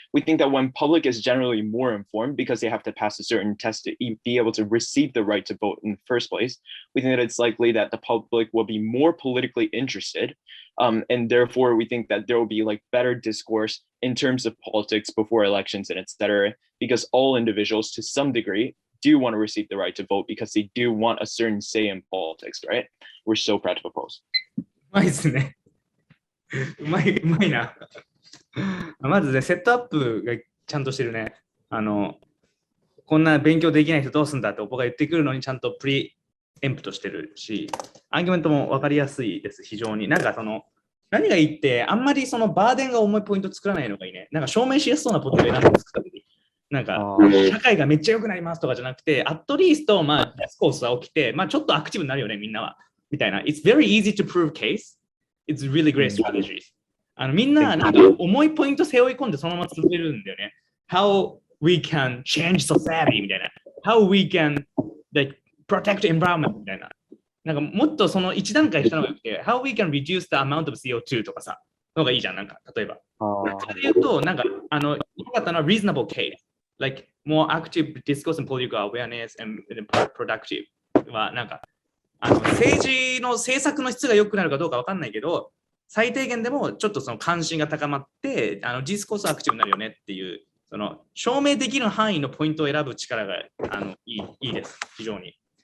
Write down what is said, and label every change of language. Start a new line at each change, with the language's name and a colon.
English: We think that when public is generally more informed because they have to pass a certain test to be able to receive the right to vote in the first place, we think that it's likely that the public will be more politically interested. And therefore, we think that there will be like better discourse in terms of politics before elections and etc., because all individuals to some degree do want to receive the right to vote because they do want a certain say in politics, right? We're so proud to propose.
Japanese: うまいですね。うまいな。まずね、セットアップがちゃんとしてるね。こんな勉強できない人どうすんだって僕が言ってくるのにちゃんとプリエンプトしてるし、アーギュメントも分かりやすいです、非常に。なんか何がいいって、あんまりそのバーデンが重いポイント作らないのがいいね。なんか証明しやすそうなポイントを選んで作った時に。なんか、社会がめっちゃ良くなりますとかじゃなくて、アットリースト、ディスコースは起きて、ちょっとアクティブになるよね、みんなは。みたいな。
English: It's very easy to prove case. It's really great strategies.
Japanese: みんな、なんか重いポイント背負い込んでそのまま続けるんだよね。
English: How we can change society
Japanese: みたいな。
English: How we can protect environment
Japanese: みたいな。なんかもっとその一段階したのがよくて、
English: How we can reduce the amount of CO2
Japanese: とかさ、のがいいじゃん、なんか、例えば。それで言うと、なんか、よかったのは
English: reasonable case。 Like, more active discourse and political awareness and productive
Japanese: は、なんか、政治の政策の質が良くなるかどうかわかんないけど、最低限でもちょっとその関心が高まって、ディスコースアクティブになるよねっていう、その証明できる範囲のポイントを選ぶ力がいいです、非常に。